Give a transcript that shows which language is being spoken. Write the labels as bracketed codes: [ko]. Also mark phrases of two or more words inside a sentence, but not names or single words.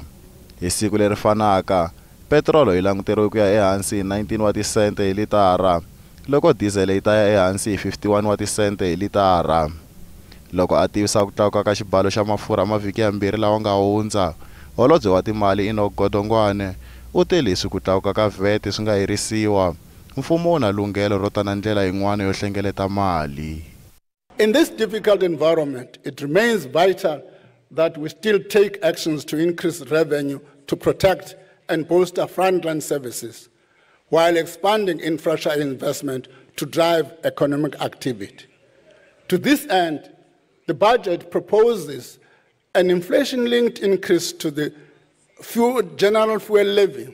[ts] Hi siku leri fanaka, petrolo yi languteriwe ku ya ehansi hi 19 wa tisente hi litara, loko diesel yi ta ya ehansi hi 51 wa tisente hi litara. Loko a tivisa ku tlakuka ka xibalo xa mafurha mavhiki yambirhi lawa nga hundza, holobye wa timali Enoch Godongwana u te leswi ku tlakuka ka VAT swi nga herisiwa, mfumo wu na lunghelo ro tana ndlela yin'wana yo hlengeleta mali. [en] In this difficult environment, it remains vital that we still take actions to increase revenue to protect and bolster frontline services, while expanding infrastructure investment to drive economic activity. To this end, the budget proposes an inflation-linked increase to the general fuel levy.